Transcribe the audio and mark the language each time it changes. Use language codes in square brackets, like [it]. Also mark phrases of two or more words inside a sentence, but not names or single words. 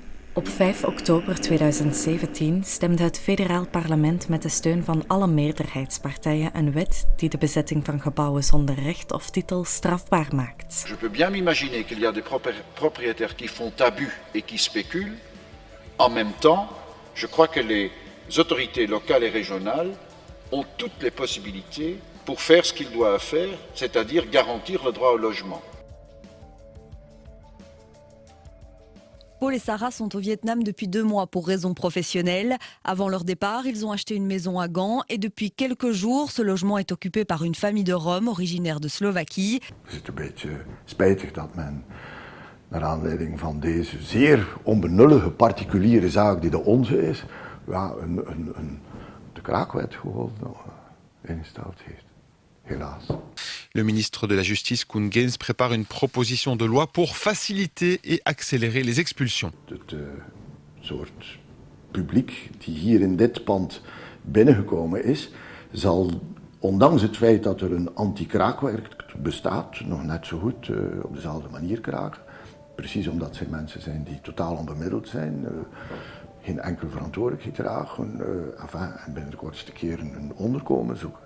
[nl] Op 5 oktober 2017 stemde het federaal parlement met de steun van alle meerderheidspartijen een wet die de bezetting van gebouwen zonder recht of titel strafbaar maakt. [fr] Je peux bien m'imaginer qu'il y a des propriétaires qui font abus et qui spéculent. En même temps, je crois que les autorités locales et régionales ont toutes les possibilités pour faire ce qu'ils doivent faire, c'est-à-dire garantir le droit au logement. Paul et Sarah sont au Vietnam depuis 2 mois pour raisons professionnelles. Avant leur départ, ils ont acheté une maison à Gand et depuis quelques jours, ce logement est occupé par une famille de Roms originaire de Slovaquie. [nl] Het is een beetje spijtig dat men, naar aanleiding van deze zeer onbenullige particuliere zaak die de onze is, de kraakwet gewoon ingesteld heeft. Helaas. [fr] Le ministre de la Justice, Koen Geens, prépare une proposition de loi pour faciliter et accélérer les expulsions. [nl] Het soort publiek die hier in dit pand binnengekomen is, zal, ondanks het feit dat er een anti-kraakwerk bestaat, nog net zo goed op dezelfde manier kraken. Precies omdat zij mensen zijn die totaal onbemiddeld zijn, geen enkele verantwoordelijkheid dragen en binnen de kortste keren een onderkomen zoeken.